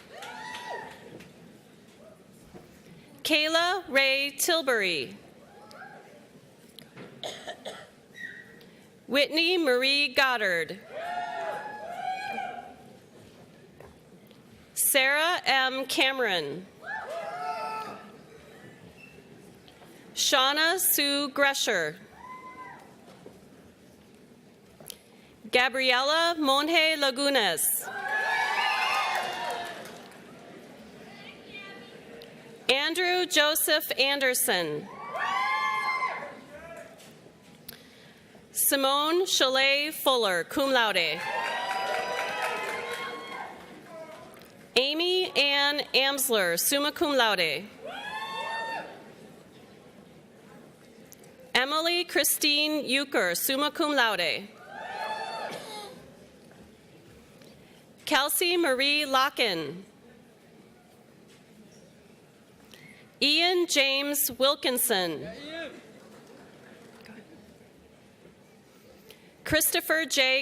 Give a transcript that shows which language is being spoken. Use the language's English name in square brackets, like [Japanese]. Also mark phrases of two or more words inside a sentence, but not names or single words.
[English] Kayla Ray Tilbury. Whitney Marie Goddard. Sarah M. Cameron. Shauna Sue Gresher. Gabriela Monje Lagunas. Andrew Joseph Anderson. Simone Chalet Fuller, [Latin] cum laude. [English] Amy Ann Amsler, [Latin] summa cum laude. [English] Emily Christine Euchre, [Latin] summa cum laude. [English] Kelsey Marie Locken. Ian James Wilkinson. Christopher J.